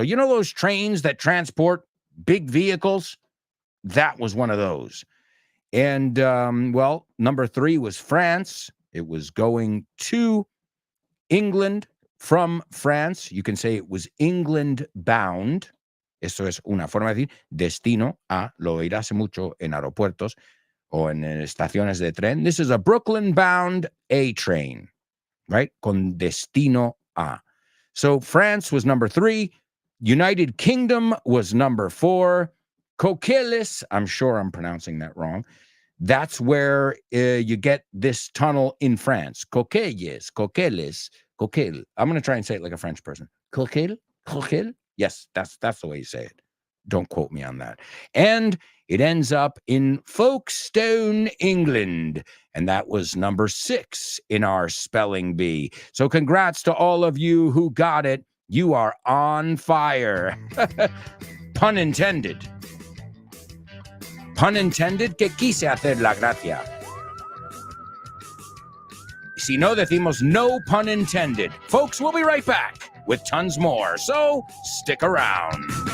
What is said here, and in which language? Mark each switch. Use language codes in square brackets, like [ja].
[en] So you know those trains that transport big vehicles? That was one of those. And, well, number three was France. It was going to England from France. You can say it was England bound. [es] Eso es una forma de decir destino a, lo oirás mucho en aeropuertos o en estaciones de tren. [en] This is a Brooklyn bound A train, right? [es] Con destino a. [en] So France was number three. United Kingdom was number four. Coquelles, I'm sure I'm pronouncing that wrong. That's where you get this tunnel in France. Coquelles. Coquelle. I'm going to try and say it like a French person. Coquelle? Yes, that's the way you say it. Don't quote me on that. And it ends up in Folkestone, England. And that was number 6 in our spelling bee. So congrats to all of you who got it. You are on fire. Pun intended. Pun intended, [es] que quise hacer la gracia. Si no decimos [en] no pun intended. Folks, we'll be right back with tons more. So stick around.